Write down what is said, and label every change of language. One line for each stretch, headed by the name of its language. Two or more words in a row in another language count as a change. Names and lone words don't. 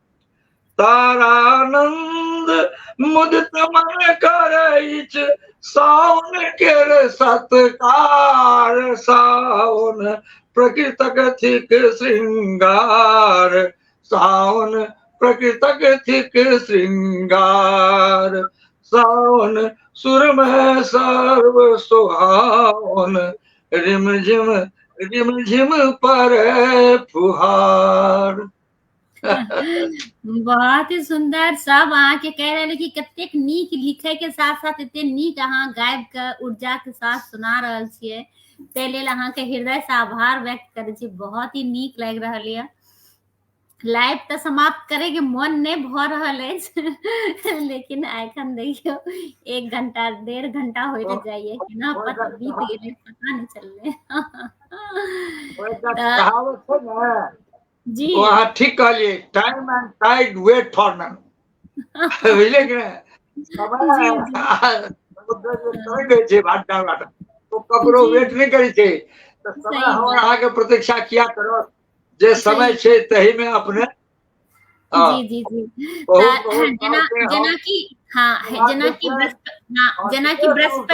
Maithili: तारानंद मुदित मन करैछ सावन केर सत्कार सावन प्रकृतक थिक श्रृंगार सावन प्रकृतक थिक श्रृंगार सावन सुरमय सर्व सुहावन रिम झिम पर फुहार। बहुत ही सुंदर सब अहाँ के कह रहे कि कतेक नीक लिखे के साथ साथ एते नीक अहाँ गायब के ऊर्जा के साथ सुना रहल छियै, ते लेल अहाँ के हृदय से आभार व्यक्त करै छी। बहुत ही नीक लागि रहल है। लाइव तो समाप्त करे के मन नहीं भ रहल है लेकिन एखन देखियो 1 घंटा 1.5 घंटा होते जाइए केना पता बीत गेले पता नहीं चलले। कहावत है ना जी वहाँ ठीक कहलिए,
English: Time and tide wait for none.
Maithili: बुझले कि समय तो ककरो वेट नहीं करी छे, तो समय हमर अहाँ के प्रतीक्षा किया करो, जे समय छे तही में अपने जी जी जी जना की हाँ जना की बृहस्पति